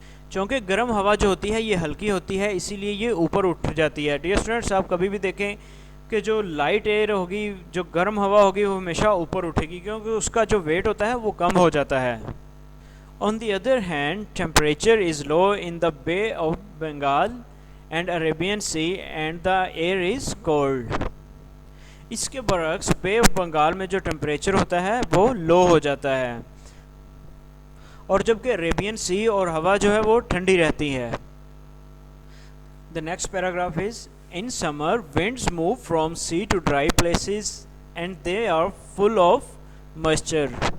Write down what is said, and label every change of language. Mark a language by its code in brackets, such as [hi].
[ur] چونکہ گرم ہوا جو ہوتی ہے یہ ہلکی ہوتی ہے اسی لیے یہ اوپر اٹھ جاتی ہے. ڈیئر اسٹوڈنٹس، آپ کبھی بھی دیکھیں کہ جو لائٹ ایئر ہوگی، جو گرم ہوا ہوگی وہ ہمیشہ اوپر اٹھے گی کیونکہ اس کا جو ویٹ ہوتا ہے وہ کم ہو جاتا ہے. [en] On the other hand, temperature is low in the Bay of Bengal and Arabian Sea and the air is cold. [ur] اس کے برعکس بے آف بنگال میں جو ٹیمپریچر ہوتا ہے وہ لو ہو جاتا ہے اور جبکہ عربین سی اور ہوا جو ہے وہ ٹھنڈی رہتی ہے. [en] The next paragraph is, in summer winds move from sea to dry places and they are full of moisture.